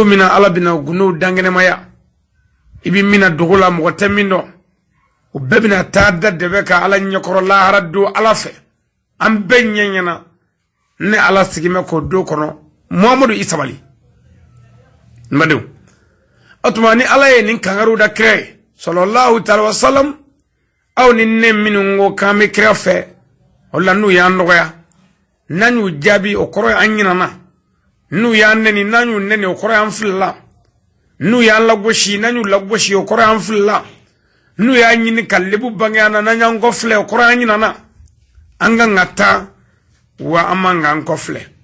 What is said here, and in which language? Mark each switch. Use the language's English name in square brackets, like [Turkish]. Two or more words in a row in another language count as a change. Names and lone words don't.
[Bambara] min na Ala bɛna gundo dankɛnɛmaya i bɛ min na dogo la mɔgɔ tɛ min dɔn o bɛɛ bɛna taa da dɛbɛ ka Ala ɲɛkɔrɔ lahara don Ala fɛ an bɛɛ ɲɛ ɲɛna ne Ala sigimɛ k'o don kɔnɔ Muhammadu i sabali nbadenw o tuma ni Ala ye nin kangaru da kira ye sallallahu [Arabic] تعالى وسلم [Bambara] aw ni ne minnu ko k'an bɛ kira fɛ o la n'u y'an nɔgɔya n'an y'u jaabi o kɔrɔ ye an ɲinana n'u y'an neni n'an y'u neni o kɔrɔ ye an filila n'u y'an lagosi n'an y'u lagosi o kɔrɔ ye an filila n'u y'a ɲini ka lebu bange an na n'an y'an kɔfilɛ o kɔrɔ ye an ɲinana an kan ka taa wa an man k'an kɔfilɛ